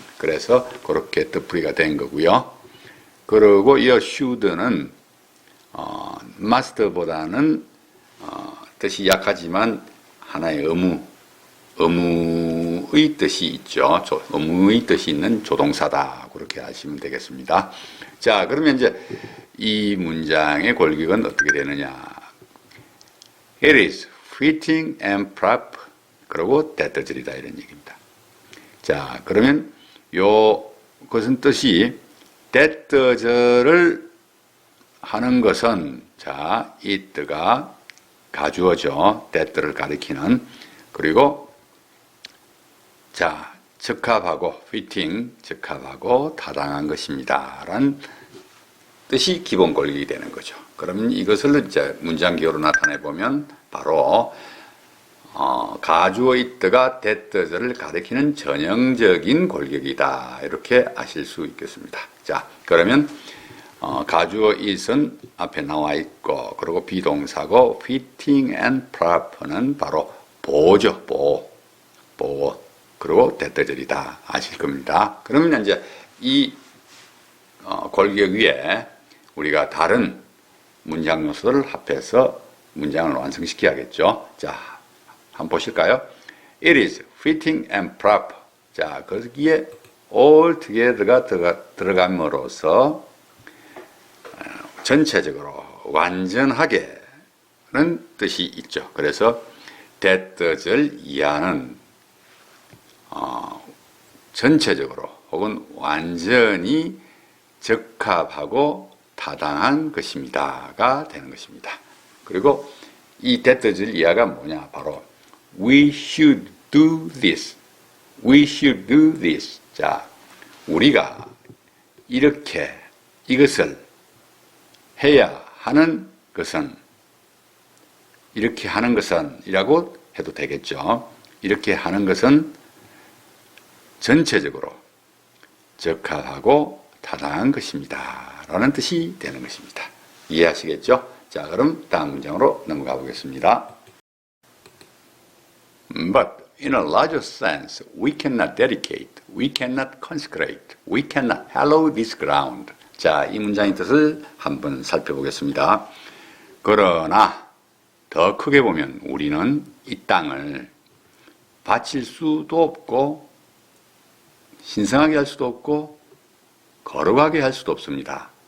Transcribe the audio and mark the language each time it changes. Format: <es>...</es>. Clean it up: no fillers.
<ko>그래서 그렇게 뜻풀이가 된 거고요. 그리고 이 should는 must보다는 뜻이 약하지만 하나의 의무의 뜻이 있죠. 의무의 뜻이 있는 조동사다. 그렇게 하시면 되겠습니다. 자, 그러면 이제 이 문장의 골격은 어떻게 되느냐.</ko> <en>It is fitting and proper.</en> <ko>그리고 대떠절이다 이런 얘기입니다. 자, 그러면 그것은 뜻이 대떠절을 하는 것은 자, it가 가주어죠. 대떠를 가리키는. 그리고 자, 적합하고 fitting, 적합하고 타당한 것입니다. 라는 뜻이 기본 골격이 되는 거죠. 그러면 이것을 이제 문장 기호로 나타내 보면 바로 가주어 it가 대떠절을 가리키는 전형적인 골격이다. 이렇게 아실 수 있겠습니다. 자, 그러면 가주어 it은 앞에 나와 있고 그리고 비동사고</ko> <en>fitting and proper</en> <ko>는 바로 보죠. 보. 그리고 대떠절이다. 아실 겁니다. 그러면 이제 이 골격 위에 우리가 다른 문장 요소를 합해서 문장을 완성시켜야겠죠. 자, 한번 보실까요?</ko> <en>It is fitting and proper.</en> <ko>자, 거기에 altogether가 들어감으로써 전체적으로 완전하게는 뜻이 있죠. 그래서 대떠절 이하는 전체적으로 혹은 완전히 적합하고 타당한 것입니다가 되는 것입니다. 그리고 이 대떠절 이하가 뭐냐? 바로</ko> <en>we should do this. We should do this.</en> <ko>자, 우리가 이렇게 이것을 해야 하는 것은 이렇게 하는 것은 이라고 해도 되겠죠. 이렇게 하는 것은 전체적으로 적합하고 타당한 것입니다. 라는 뜻이 되는 것입니다. 이해하시겠죠? 자, 그럼 다음 문장으로 넘어가 보겠습니다.</ko> <en>But in a larger sense, we cannot dedicate, we cannot consecrate, we cannot hallow this ground.</en> <ko>자, 이 문장의 뜻을 한번 살펴보겠습니다. 그러나 더 크게 보면 우리는 이 땅을 바칠 수도 없고 신성하게 할 수도 없고 거룩하게 할 수도 없습니다.</ko>